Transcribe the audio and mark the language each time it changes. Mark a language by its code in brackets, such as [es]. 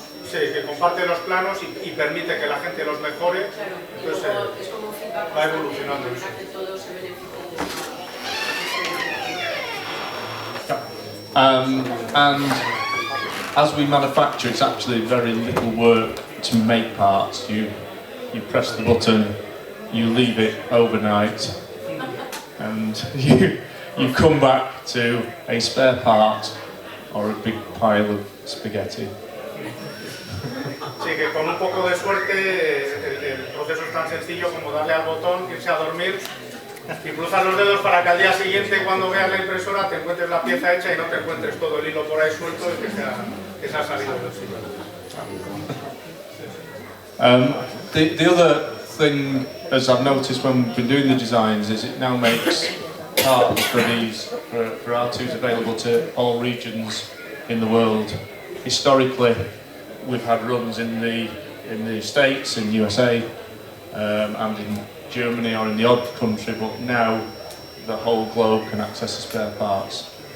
[es] Sí, que comparte los planos y permite que la gente los mejore. Claro, entonces es como un feedback va evolucionando. para que todos se beneficien de eso. [en] And as we manufacture, it's actually very little work to make parts. You press the button, you leave it overnight, and you come back to a spare part or a big pile of spaghetti. [es] Sí, que con un poco de suerte el proceso tan sencillo como darle al botón, irse a dormir y cruzar los dedos para que al día siguiente, cuando veas la impresora, te encuentres la pieza hecha y no te encuentres todo el hilo por ahí suelto y que se ha salido del sitio. [en] The other thing, as I've noticed when we've been doing the designs, is it now makes parts for R2s available to all regions in the world. Historically, we've had runs in the States, in USA, and in Germany or in the odd country, but now the whole globe can access the spare parts.